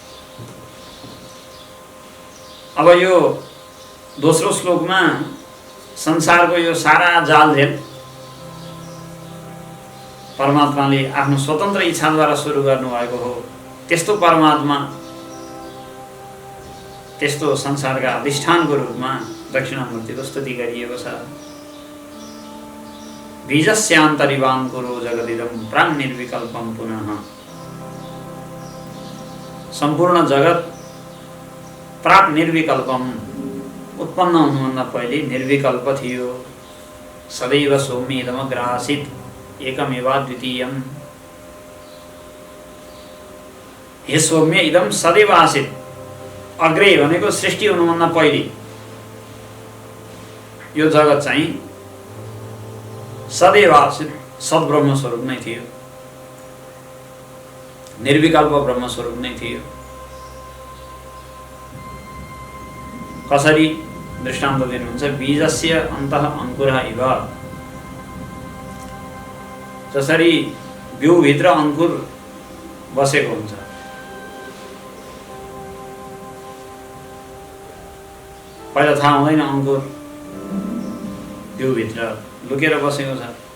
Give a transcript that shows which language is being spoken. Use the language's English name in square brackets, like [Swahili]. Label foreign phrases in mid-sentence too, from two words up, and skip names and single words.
[Nepali] अब यो दोस्रो श्लोकमा संसारको यो सारा जालझेल परमात्माले आफ्नो स्वतन्त्र इच्छाद्वारा सुरु गर्नुभएको हो। त्यस्तो परमात्मा, त्यस्तो संसारका अधिष्ठानको रूपमा दक्षिणामूर्तिको स्तुति गरिएको छ। [Sanskrit] बीजस्यान्तरिवाङ्कुरो जगदिदं प्राण निर्विकल्पम पुनः। [Nepali] सम्पूर्ण जगत प्राक निर्विकल्पम, उत्पन्न हुनुभन्दा पहिले निर्विकल्प थियो। [Sanskrit] सदैव सौम्येदमग्र आसीत् एकमेवाद्वितीयम्। हे सौम्य इदम सदैव आसीत्। [Nepali] अग्रे भनेको सृष्टि हुनुभन्दा पहिले यो जगत चाहिँ [Sanskrit] सदैव आसीत्, [Nepali] सद्ब्रह्म स्वरूप नै थियो, निर्विकल्प ब्रह्म स्वरूप नै थियो। कसरी दृष्टान्त दिनुहुन्छ? [Sanskrit] बीजस्य अन्तः अंकुरः इव। [Nepali] जसरी बिउभित्र अंकुर बसेको हुन्छ। पहिला थाहा हुँदैन अङ्कुर बिउभित्र लुकेर बसेको छ।